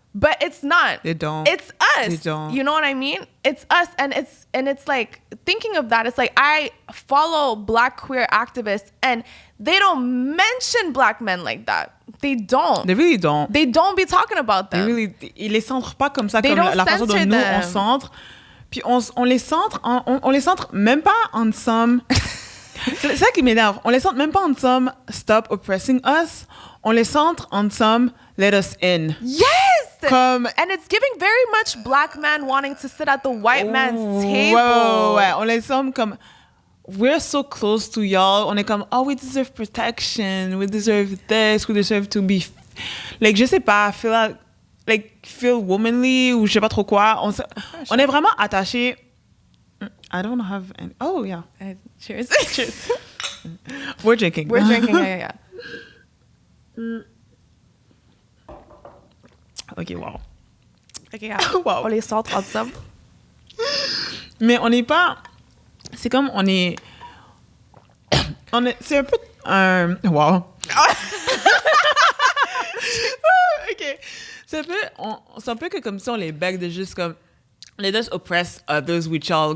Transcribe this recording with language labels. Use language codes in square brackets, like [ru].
[en] But it's not. They don't. It's us. They don't. You know what I mean? It's us. And it's like, thinking of that, it's like, I follow Black queer activists, and they don't mention Black men like that. They don't. They really don't. They don't be talking about them. [fr] Ils les centrent pas comme ça, comme la façon dont nous, on centre. Puis on les centre même pas en somme. C'est ça qui m'énerve. On les centre même pas en somme, [en] stop oppressing us. [fr] On les centre en somme, [en] let us in. Yes! And it's giving very much Black man wanting to sit at the white man's table. [fr] Ouais. On les somme comme, [en] we're so close to y'all. [fr] On est comme, [en] oh, we deserve protection. We deserve this. We deserve to be, like, [fr] je sais pas, [en] feel womanly [fr] ou je sais pas trop quoi. On est vraiment attachés. [en] I don't have any. Oh, yeah. Cheers. Cheers. We're drinking. Yeah. Ok, wow. [fr] Wow. On les centre ensemble. Mais on n'est pas... C'est comme on est... C'est un peu... Wow. Ok. C'est un peu que comme si on les beg de juste comme... [en] let us oppress others with y'all.